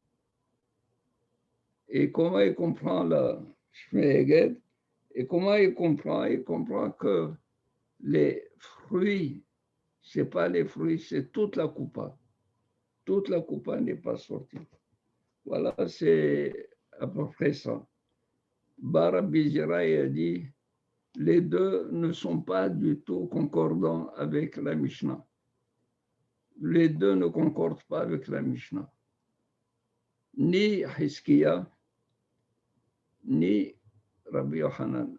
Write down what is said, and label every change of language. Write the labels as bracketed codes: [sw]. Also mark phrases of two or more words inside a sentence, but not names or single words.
[fr] Et comment il comprend la Shme Eged? Et comment il comprend? Il comprend que les fruits, ce n'est pas les fruits, c'est toute la coupa. Toute la coupa n'est pas sortie. Voilà, c'est à peu près ça. Bara Bizirai a dit, les deux ne sont pas du tout concordants avec la Mishnah. Les deux ne concordent pas avec la Mishnah. Ni Hiskiya, ni Rabbi Yochanan.